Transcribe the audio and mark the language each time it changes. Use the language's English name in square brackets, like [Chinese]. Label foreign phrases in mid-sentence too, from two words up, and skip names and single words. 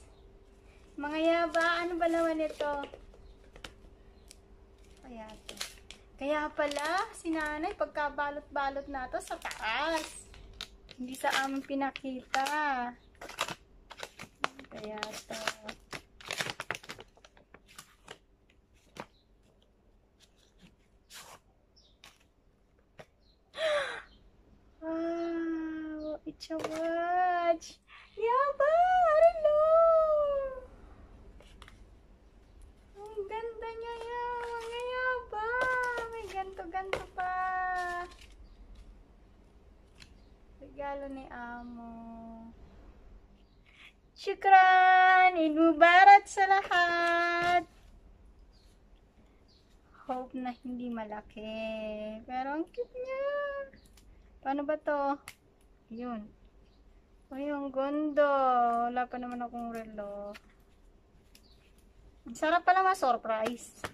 [Filipino] Mga yaba, ano ba naman ito? Kaya to. Kaya pala, si nanay, pagkabalot-balot na to sa taas. Hindi sa amin pinakita. Kaya to. Wow! [English] It's a watch! Yaba! Hello! [Filipino] Ang ganda niya yan! Mga yaba! May ganto-ganto pa! Regalo ni Amo. Shukran! [Arabic] عيد مبارك [Filipino] sa lahat! Hope na hindi malaki. Pero ang cute niya. Paano ba to? Yun. Ay, ang ganda. Wala pa naman akong relo. Ang sarap pala ma-surprise.